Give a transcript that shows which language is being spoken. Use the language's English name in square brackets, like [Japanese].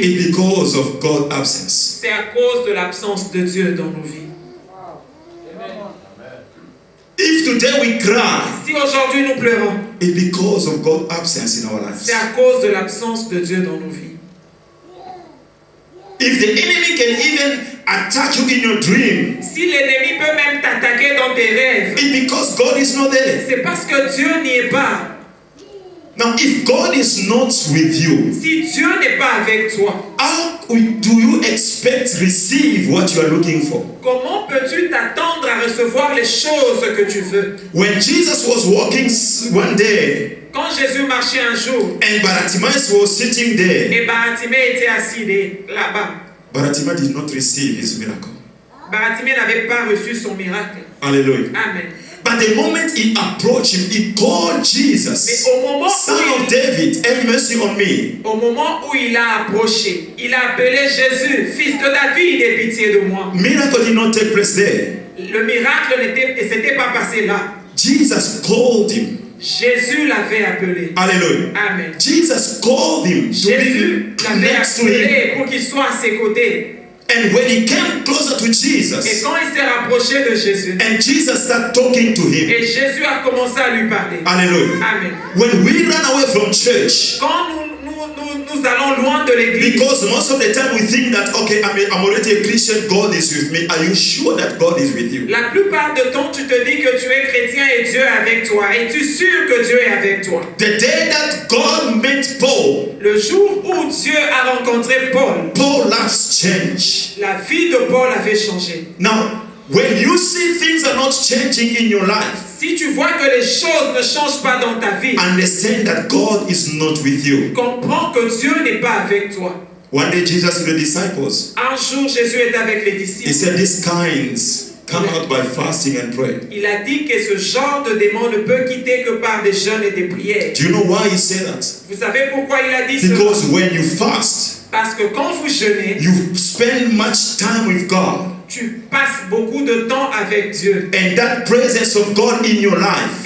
[English] is because of God's absence. [French] c'est à cause de l'absence de Dieu dans nos vies. [English] If today we cry, [French] Si aujourd'hui nous pleurons, [English] it's because of God's absence in our [French] c'est [English] lives. [French] à cause de l'absence de Dieu dans nos vies. [English] If the enemy can even attack you in your dream, [French] Si l'ennemi peut même t'attaquer dans tes rêves, [English] it's because God is not there. [French] c'est parce que Dieu n'y est pas. [English] Now, if God is not with you, [French] Si Dieu n'est pas avec toi, [English] how do you expect to receive what you are looking for? [French] comment peux-tu t'attendre à recevoir les choses que tu veux? [English] When Jesus was walking one day, [French] Quand Jésus marchait un jour, [English] and Bartimaeus was sitting there, [French] et Baratimée était assis là-bas, [English] Bartimaeus did not receive his miracle. [French] Baratimée n'avait pas reçu son miracle. [English] Hallelujah. Amen. But the moment he approached him, he called [French] Mais [English] Jesus, [French] au moment [English] Son of David, have mercy on me. [French] où il a approché, il a appelé Jésus, fils de David, aie pitié de moi. [English] Miracle did not take place there. [French] Le miracle ne s'était pas passé là. [English] Jesus called him. [French] Jésus l'avait appelé. [English] Hallelujah. Amen. Jesus called him to [French] Jésus [English] be [French] l'avait [English] next to him. [French] appelé pour qu'il soit à ses côtés. [English] And when he came closer to [French] Et [English] Jesus, [French] quand il s'est rapproché de Jésus, [English] and Jesus started talking to him. [French] et Jésus a commencé à lui parler. [English] Hallelujah. Amen. When we run away from church, [French] Quand nous allons loin de l'église, [English] because most of the time we think that, okay, I'm already a Christian, God is with me. Are you sure that God is with you? [French] la plupart du temps, tu te dis que tu es chrétien et Dieu est avec toi. Es-tu sûr que Dieu est avec toi? [English] The day that God met Paul, [French] Le jour où Dieu a rencontré Paul, [English] Paul's life changed. [French] la vie de Paul avait changé. [English] Now, when you see things are not changing in your life, [French] Si tu vois que les choses ne changent pas dans ta vie, [English] understand that God is not with you. [French] comprends que Dieu n'est pas avec toi. [English] One day Jesus and the disciples, [French] Un jour, Jésus est avec les [English] he [French] disciples. [English] said, these kinds come out by fasting and prayer. [French] Il a dit que ce genre de démon ne peut quitter que par des jeûnes et des prières. [English] Do you know why he said that? [French] Vous savez pourquoi il a dit cela? [English] Because when you fast, [French] Parce que quand vous jeûnez, [English] you spend much time with God. [French] tu passes beaucoup de temps avec Dieu. [English] And that presence of God in your life